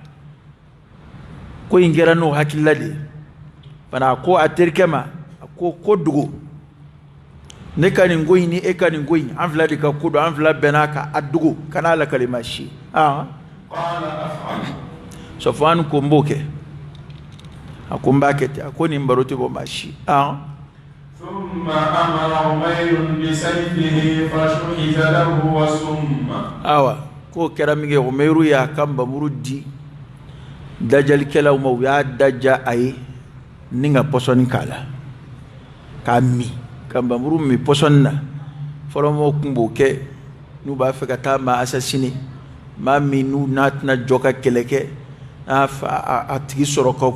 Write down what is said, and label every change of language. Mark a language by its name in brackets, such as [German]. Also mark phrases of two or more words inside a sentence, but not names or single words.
[Bambara] ko in kɛra n'o hakilila de ye bana a ko a terikɛ ma a ko dogo ne ka nin ko in ni e ka nin ko in an fila de ka ko don an fila bɛnna ka a dogo kana lakale maa si Safwan ko n b'o kɛ a ko n b'a kɛ ten a ko nin baro tɛ bɔ maa si [Arabic] ثم أمر عمير بسيفه فشحذ له وسم [Bambara] awa ko kɛra min kɛ Umayru y'a ka nbamuru di dajalikɛlaw ma u y'a daja a ye ni ka pɔsɔni k'a la k'a min ka nbamuru min pɔsɔni na fɔlɔmɔgɔw tun b'o kɛ n'u b'a fɛ ka taa maa assassiner maa min n'u n'a tɛna jɔ ka kɛlɛ kɛ n'a a tigi sɔrɔ ka